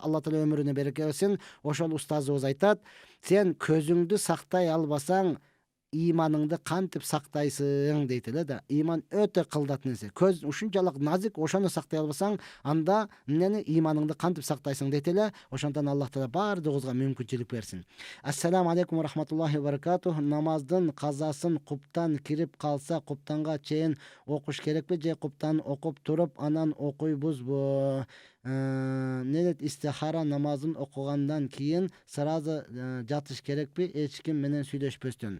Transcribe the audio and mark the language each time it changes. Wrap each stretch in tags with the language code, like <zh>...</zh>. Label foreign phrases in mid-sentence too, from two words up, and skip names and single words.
<ky>Алла Таала өмүрүнө береке берсин. Ошол устазыбыз айтат: "Сен көзүңдү сактай албасаң, иманыңды кантип сактайсың" дейт эле да. Иман өтө кылдат нерсе. Көз ушунчалык назик, ошону сактай албасаң, анда эмнени иманыңды кантип сактайсың дейт эле. Ошондон Аллах Таала бардыгыбызга мүмкүнчүлүк берсин.</ky> <ar>السلام عليكم ورحمة الله وبركاته.</ar> <ky>Намаздын казасын куптан кирип калса, куптанга чейин окуш керекпи же куптан окуп туруп анан окуйбузбу? Не дейт, истихара намазын окугандан кийин сразу жатыш керекпи, эч ким менен сүйлөшпөстөн?</ky>